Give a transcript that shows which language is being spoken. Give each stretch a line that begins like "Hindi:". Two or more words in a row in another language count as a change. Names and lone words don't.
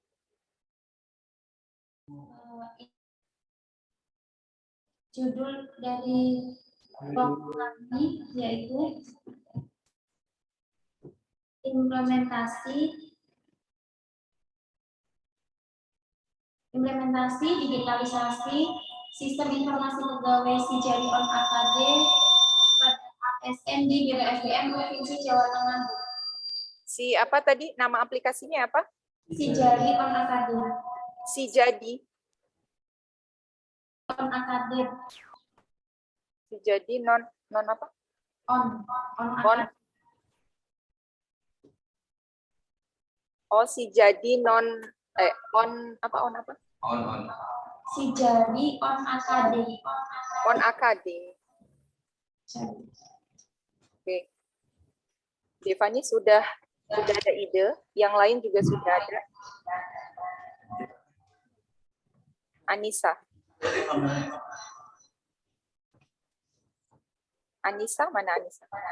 Indonesian: Judul dari kelompok kami yaitu implementasi digitalisasi sistem informasi pegawai Sijari on AKD pada ASN di Biro SDM Provinsi Jawa Tengah. Si apa tadi? Nama aplikasinya apa? Sijari on AKD. Sijadi. On AKD. Sijadi non apa? On On. Oh, Sijadi on apa? Sijari on AKD. On AKD. Oke. Devani sudah ada ide, yang lain juga sudah ada. Anissa. Anissa, mana Anissa?